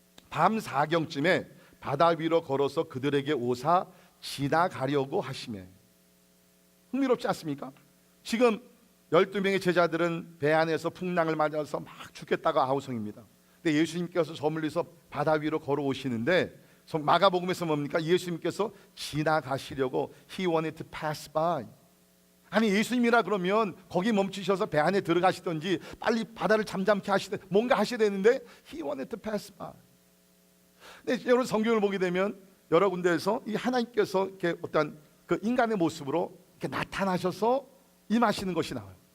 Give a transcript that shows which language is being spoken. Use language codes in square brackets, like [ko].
[ko] 밤 4경쯤에 바다 위로 걸어서 그들에게 오사 지나가려고 하시매. 흥미롭지 않습니까? 지금 12명의 제자들은 배 안에서 풍랑을 맞아서 막 죽겠다가 아우성입니다. 근데 예수님께서 저 멀리서 바다 위로 걸어오시는데 마가복음에서 뭡니까? 예수님께서 지나가시려고 [en] He wanted to pass by. [ko] 아니 예수님이라 그러면 거기 멈추셔서 배 안에 들어가시든지 빨리 바다를 잠잠케 하시든 뭔가 하셔야 되는데 [en] He wanted to pass by. [ko] 근데 여러분 성경을 보게 되면 여러 군데에서 이 하나님께서 이렇게 어떤 그 인간의 모습으로 이렇게 나타나셔서 임하시는 것이 나와요.